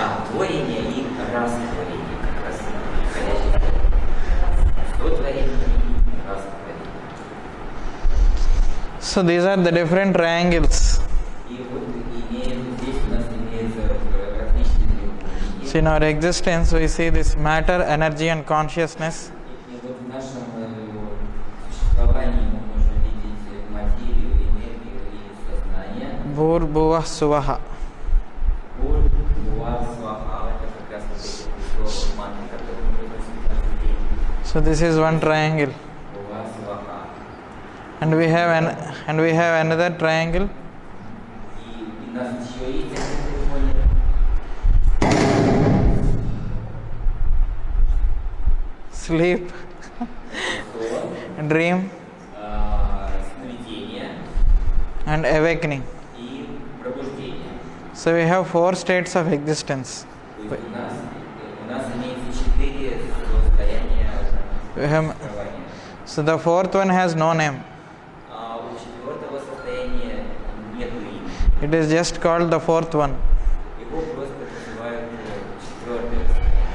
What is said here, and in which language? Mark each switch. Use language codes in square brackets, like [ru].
[ru] Творение и растворение как раз подходящее. Сотворение и растворение. [en] So these are the different triangles. [ru] И вот здесь у нас имеются различные треугольники. [en] So in our existence we see this matter, energy and consciousness. [ru] И вот в нашем существовании мы можем видеть материю, энергию и сознание. [sa] Bhur Bhuva Suvaha. [ru] Бур, Буа, Сваха, это как раз вот эти слова мантры, которые мы произносим каждый день. [en] So this is one triangle. [ru] Буа, Сваха. [en] And we have another triangle. [ru] И у нас еще есть один треугольник. [en] Sleep, [ru] Сон, [en] dream [ru] сновидение [en] and awakening. [ru] и пробуждение. [en] So we have four states of existence. [ru] То есть у нас имеется 4 состояния [en] We have, [ru] существования. [en] so the fourth one has no name. [ru] А у 4-го состояния нет имени. It is just called the fourth one. Его просто называют 4-е состояние.